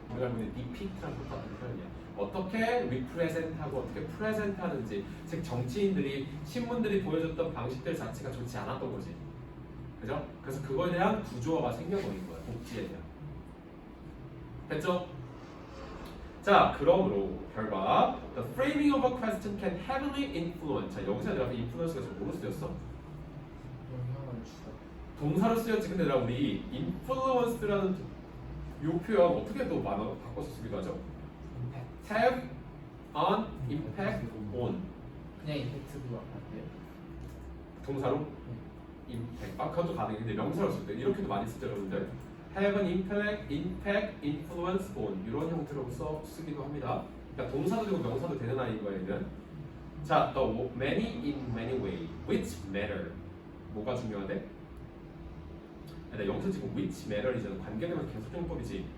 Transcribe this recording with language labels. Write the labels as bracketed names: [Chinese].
[Korean] 우리가 알고 있는 depict랑 똑같은 표현이야. 어떻게 represent하고 어떻게 present하는지, 즉 정치인들이 신문들이 보여줬던 방식들 자체가 좋지 않았던 거지. 그죠? 그래서 그거에 대한 구조화가 생겨버린 거야. 복지에 대한. 됐죠? 자, 그러므로 결과 [English] the framing of a question can heavily influence. [Korean] 자, 여기서 내가 influence가 지금 뭐로 쓰였어? 영향을 주다 동사로 쓰였지. 근데 내가 우리 influence라는 요 표현 어떻게 또 만화로 바꿔서 쓰기도 하죠? [English] have an impact on. [Korean] 그냥 임팩트도 할게요 동사로 impact. 아, 그것도 가능한데 명사로 쓸 때 이렇게도 많이 쓰죠, 여러분들. [English] have an impact, influence on [Korean] 이런 형태로 쓰기도 합니다. 그러니까 동사도 되고 명사도 되는 아이인 거예요, 얘는. [English] 자, the many in many way, which matter. [Korean] 뭐가 중요하대? 근데 여기서 지금 which matter이잖아. 관계대명 계속용법이지.